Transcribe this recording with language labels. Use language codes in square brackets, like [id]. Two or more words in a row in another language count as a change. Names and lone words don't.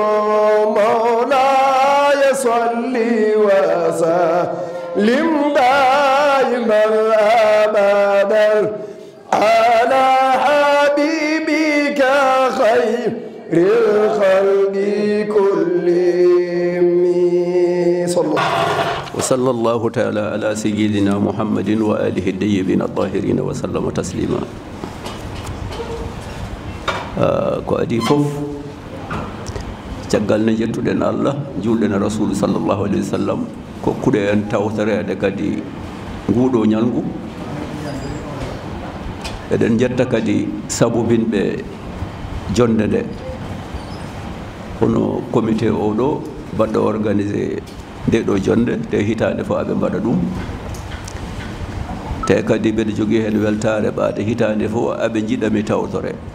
[ar] مولاي صلي وسلم دائما أبدا على حبيبك خير الخلق كلهم وصلى الله تعالى على سيدنا محمد وآله الطيبين الطاهرين وسلم تسليما [ff] ko adi fof caggal ne jettuɗen Allah julɗen rasul [ar] صلى الله عليه وسلم [ff] ko kuɗe en tawtorede kadi nguuɗo ñalngu eɗen jetta kadi sabubinɓe jonde nde hono comité oɗo baɗɗo organisé ndeɗo jonde te hitande fo aɓe mbaɗa ɗum te kadi mbeɗa jogui hen weltare ɓaade hitande fo aɓe jiiɗami tawtore